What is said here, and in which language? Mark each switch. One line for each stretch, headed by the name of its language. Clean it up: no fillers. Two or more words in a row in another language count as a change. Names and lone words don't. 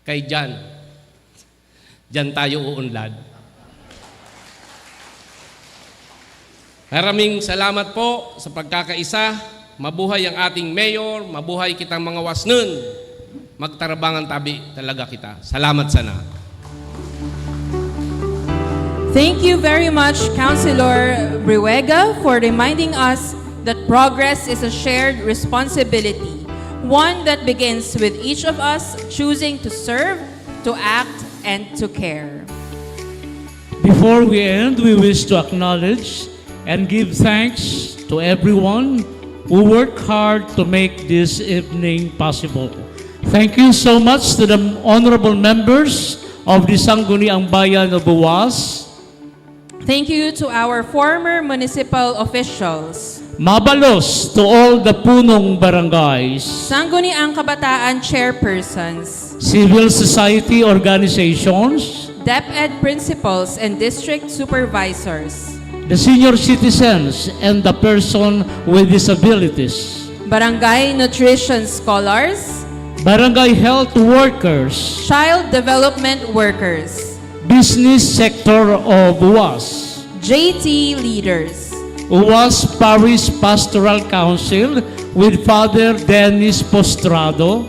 Filipino: kay Jan. Diyan tayo uunlad. Maraming salamat po sa pagkakaisa. Mabuhay ang ating mayor,
Bikol: mabuhay kitang mga wasnun. Magtarabangan tabi talaga kita. Salamat sana.
English: Thank you very much, Councilor Briwega, for reminding us that progress is a shared responsibility, one that begins with each of us choosing to serve, to act, and to care. Before we end, we wish to acknowledge and give thanks to everyone who worked hard to make this evening possible. Thank you so much to the honorable members of the Sangguniang Bayan of Uwas. Thank you to our former municipal officials. Mabalos to all the punong barangays, Sangguniang Kabataan chairpersons, civil society organizations, DepEd principals and district supervisors, the senior citizens, and the person with disabilities, barangay nutrition scholars, barangay health workers, child development workers, business sector of UWAS, JT leaders, UWAS Parish Pastoral Council with Father Dennis Postrado,